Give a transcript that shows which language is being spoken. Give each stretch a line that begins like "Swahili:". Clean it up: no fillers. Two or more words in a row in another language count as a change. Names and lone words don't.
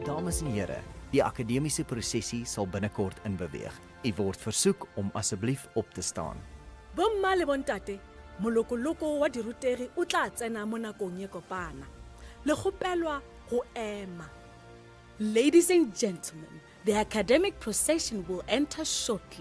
Afrikaans: Dames en here, die akademiese prosesie sal binnekort inbeweeg. U word versoek om asseblief op te staan.
Tswana: Bomma le bontate, moloko-loko wa diruteri o tla tsena mo nakong e kopana.
Southern Sotho: Le kgopelwa ho ema.
English: Ladies and gentlemen, the academic procession will enter shortly.